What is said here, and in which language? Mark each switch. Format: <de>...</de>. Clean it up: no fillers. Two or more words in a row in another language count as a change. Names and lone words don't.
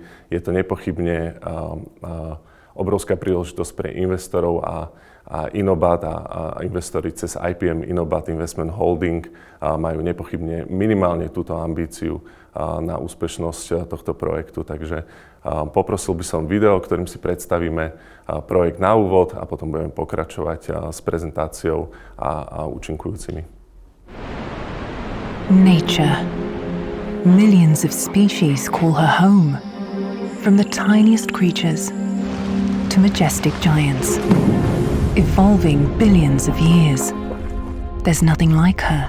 <sk>Je to nepochybne obrovská príležitosť pre investorov a Inobat a investori cez IPM Inobat Investment Holding majú nepochybne minimálne túto ambíciu na úspešnosť tohto projektu. Takže poprosil by som video, ktorým si predstavíme projekt na úvod a potom budeme pokračovať s prezentáciou a účinkujúcimi.</sk> <en>Nature. Millions of species call her home. From the tiniest creatures to majestic giants. Evolving billions of years. There's nothing like her.</en>